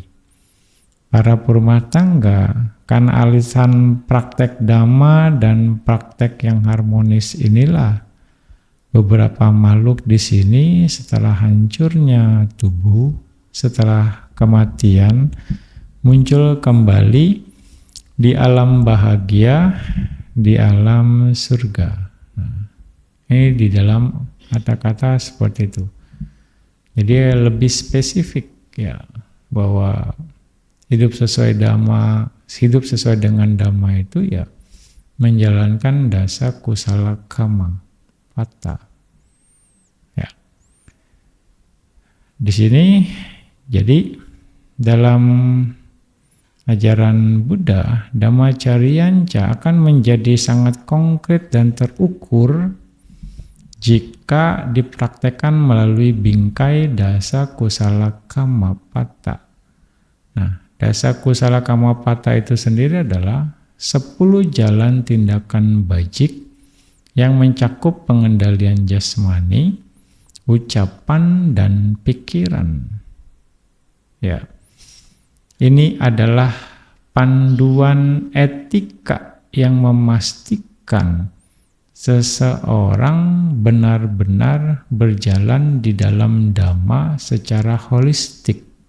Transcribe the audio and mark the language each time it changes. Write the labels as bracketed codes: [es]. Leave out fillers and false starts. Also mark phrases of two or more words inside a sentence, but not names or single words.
[id] Para perumah tangga, karena alisan praktek dhamma dan praktek yang harmonis inilah beberapa makhluk di sini setelah hancurnya tubuh, setelah kematian, muncul kembali di alam bahagia, di alam surga. Nah, ini di dalam kata-kata seperti itu. Jadi lebih spesifik ya, bahwa hidup sesuai dengan dhamma itu ya menjalankan [pi] dasa kusala kama pata. [id] Ya. Di sini jadi dalam ajaran Buddha, Dhammacariyanca akan menjadi sangat konkret dan terukur jika dipraktekkan melalui bingkai [pi] dasa kusala kama pata. [id] Nah, [pi] dasa kusala kama pata [id] itu sendiri adalah 10 jalan tindakan bajik yang mencakup pengendalian jasmani, ucapan, dan pikiran. Ya, ini adalah panduan etika yang memastikan seseorang benar-benar berjalan di dalam dhamma secara holistik.